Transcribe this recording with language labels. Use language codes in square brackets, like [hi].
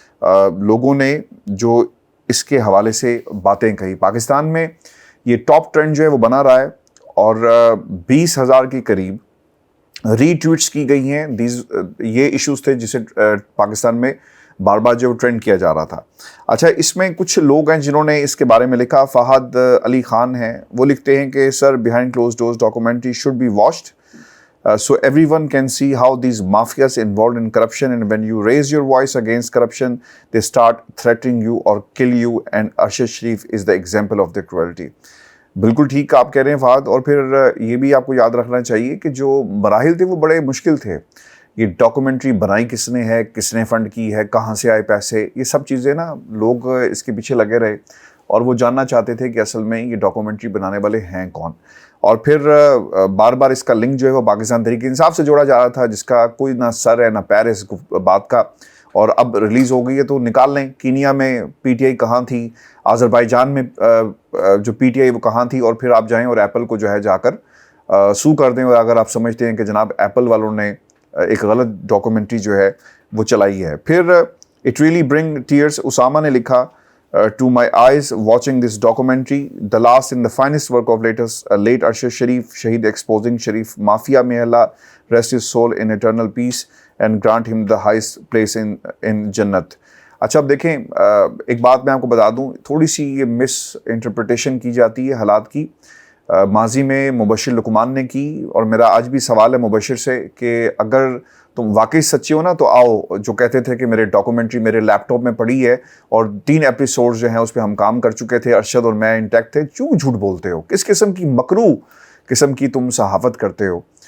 [hi] लोगों ने जो इसके हवाले से बातें कही, पाकिस्तान में ये टॉप ट्रेंड जो है वो बना रहा है, और 20,000 के करीब रीट्वीट्स की गई हैं। ये इश्यूज़ थे जिसे पाकिस्तान में बार बार जो ट्रेंड किया जा रहा था। अच्छा, इसमें कुछ लोग हैं जिन्होंने इसके बारे में लिखा। [en] फ़हद अली ख़ान हैं, [hi] वो लिखते हैं कि sir, [en] Behind closed doors documentary should be watched so everyone can see how these mafias involved in corruption, and when you raise your voice against corruption they start threatening you or kill you, and Arshad Sharif is the example of their cruelty। बिल्कुल ठीक आप कह रहे हैं फ़हद। और फिर ये भी आपको याद रखना चाहिए कि जो मराहिल थे वो बड़े मुश्किल थे। ये डॉक्यूमेंट्री बनाई किसने है, किसने फ़ंड की है, कहाँ से आए पैसे, ये सब चीज़ें ना लोग इसके पीछे लगे रहे, और वो जानना चाहते थे कि असल में ये डॉक्यूमेंट्री बनाने वाले हैं कौन। और फिर बार बार इसका लिंक जो है वो पाकिस्तान तहरीक इंसाफ से जोड़ा जा रहा था, जिसका कोई ना सर है ना पैर है इस बात का। और अब रिलीज़ हो गई है तो निकाल लें, कीनिया में पीटीआई कहाँ थी, अज़रबैजान में जो पीटीआई वो कहाँ थी, और फिर आप जाएं और एप्पल को जो है जाकर सू कर दें। और अगर आप समझते हैं कि जनाब एप्पल वालों ने एक गलत डॉक्यूमेंट्री जो है वो चलाई है। [hi] फिर [en] it really bring tears, [hi] Usama ने लिखा, [en] to my eyes watching this documentary, the last and the finest work of late Arshad Sharif, Shaheed exposing Sharif Mafia. May Allah rest his soul in eternal peace and grant him the highest place in Jannat। [hi] अच्छा, अब देखें, एक बात मैं आपको बता दूं, थोड़ी सी ये मिस इंटरप्रिटेशन की जाती है हालात की। माजी में मुबशिर लुकमान ने की, और मेरा आज भी सवाल है मुबशिर से कि अगर तुम वाकई सच्चे हो ना तो आओ। जो कहते थे कि मेरे डॉक्यूमेंट्री मेरे लैपटॉप में पड़ी है और 3 एपिसोड्स जो हैं उस पर हम काम कर चुके थे, अरशद और मैं इंटैक्ट थे, क्यों झूठ बोलते हो, किस किस्म की मकरू किस्म की तुम सहाफ़त करते हो।